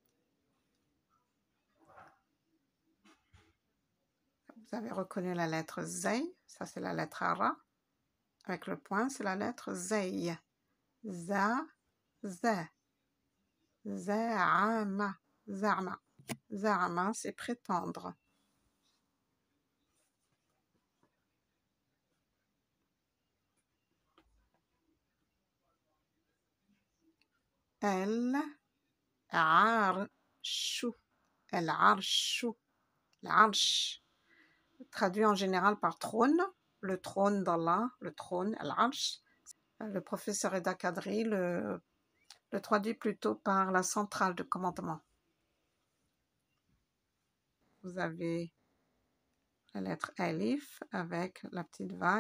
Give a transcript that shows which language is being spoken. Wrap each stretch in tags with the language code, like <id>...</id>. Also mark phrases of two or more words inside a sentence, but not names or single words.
<fr>Vous avez reconnu la lettre Zay, ça c'est la lettre Ara. Avec le point, c'est la lettre Zay. Za, Za.</fr> <ar>زعم، زعم. Za'ama,</ar> <fr>c'est prétendre.</fr> <ar>العرشُ، العرشُ، العرش,</ar> <fr>traduit en général par trône, le trône d'Allah, le trône, Al-Arsh. Le professeur Eda Kadri le traduit plutôt par la centrale de commandement. Vous avez la lettre Alif avec la petite vague.</fr>